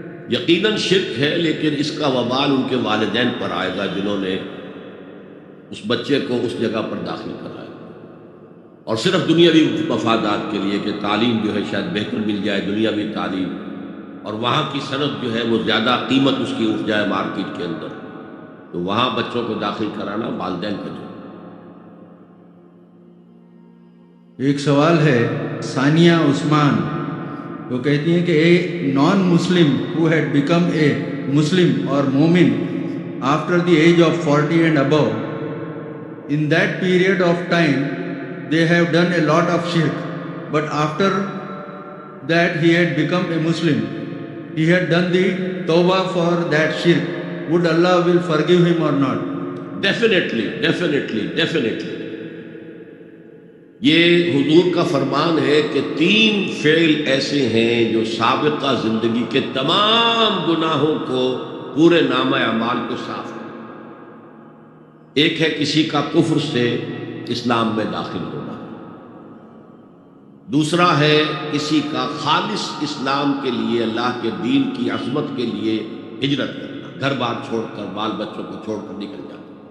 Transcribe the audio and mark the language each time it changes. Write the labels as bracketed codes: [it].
[ur] یقیناً شرک ہے، لیکن اس کا وبال ان کے والدین پر آئے گا جنہوں نے اس بچے کو اس جگہ پر داخل کرایا، اور صرف دنیاوی مفادات کے لیے کہ تعلیم جو ہے شاید بہتر مل جائے، دنیاوی تعلیم، اور وہاں کی صنعت جو ہے وہ زیادہ قیمت اس کی اٹھ جائے مارکیٹ کے اندر، تو وہاں بچوں کو داخل کرانا والدین کا جو. ایک سوال ہے ثانیہ عثمان، وہ کہتی ہیں کہ [en] A non Muslim who had become a Muslim or مومن after the age of 40 and above, in that period of time they have done a lot of shirk, but after that he had become a Muslim, he had done the tawbah for that shirk, would Allah will forgive him or not? Definitely. [ur] یہ حضور کا فرمان ہے کہ 3 فعل ایسے ہیں جو سابقہ زندگی کے تمام گناہوں کو، پورے نامہ اعمال کو صاف ہے. ایک ہے کسی کا کفر سے اسلام میں داخل ہونا، دوسرا ہے کسی کا خالص اسلام کے لیے، اللہ کے دین کی عظمت کے لیے ہجرت کرنا، گھر بار چھوڑ کر، بال بچوں کو چھوڑ کر نکل جانا.